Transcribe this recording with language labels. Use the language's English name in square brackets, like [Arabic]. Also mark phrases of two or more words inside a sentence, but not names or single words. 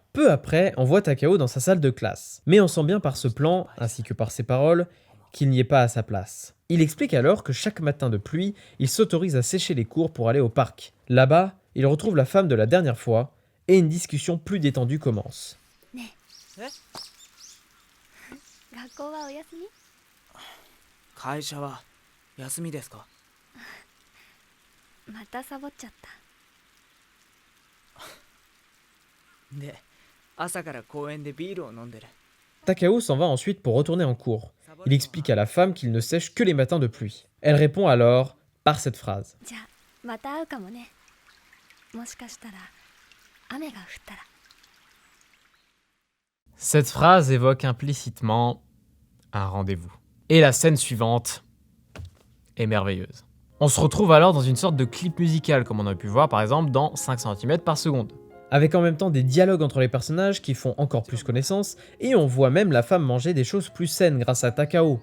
[French] Peu après, on voit Takao dans sa salle de classe. Mais on sent bien par ce plan, ainsi que par ses paroles, qu'il n'y est pas à sa place. Il explique alors que chaque matin de pluie, il s'autorise à sécher les cours pour aller au parc. Là-bas, il retrouve la femme de la dernière fois, et une discussion plus détendue commence. [Japanese] 学校はお休み？会社は休みですか？またサボっちゃった。で、朝から公園でビールを飲んでる。 [French] Takao s'en va ensuite pour retourner en cours. Il explique à la femme qu'il ne sèche que les matins de pluie. Elle répond alors par cette phrase. [Japanese] じゃあまた会うかもね。もしかしたら雨が降ったら。 [French] Cette phrase évoque implicitement un rendez-vous. Et la scène suivante est merveilleuse. On se retrouve alors dans une sorte de clip musical, comme on a pu voir par exemple dans 5 cm par seconde. Avec en même temps des dialogues entre les personnages qui font encore plus connaissance, et on voit même la femme manger des choses plus saines grâce à Takao.